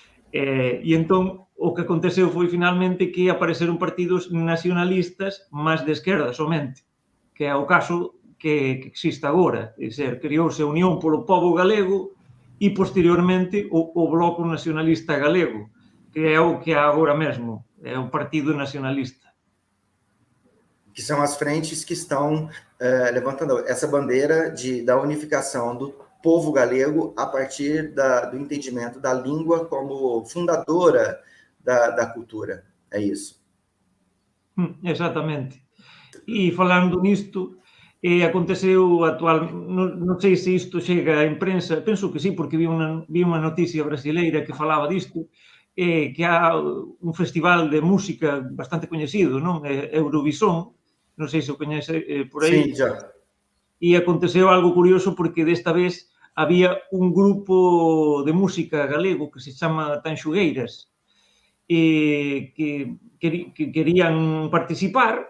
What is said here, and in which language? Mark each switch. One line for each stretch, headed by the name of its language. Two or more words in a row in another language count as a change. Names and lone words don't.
Galician: E entón, o que aconteceu foi finalmente que apareceron partidos nacionalistas máis de esquerda somente, que é o caso que existe agora, é dizer, criouse a Unión polo Pobo Galego e posteriormente o Bloco Nacionalista Galego, que é o que há agora mesmo, é o Partido Nacionalista.
Portuguese: Que são as frentes que estão levantando essa bandeira da unificação do povo galego a partir do entendimento da língua como fundadora da cultura. É isso. Exatamente.
Galician: E falando nisto, aconteceu non sei se isto chega á imprensa, penso que sí, porque vi unha noticia brasileira que falaba disto, que há un festival de música bastante coñecido, non? Eurovisión, non sei se o coñece por aí.
Portuguese: Sim, já.
Galician: E aconteceu algo curioso porque desta vez había un grupo de música galego que se chama Tanxugueiras, que querían participar.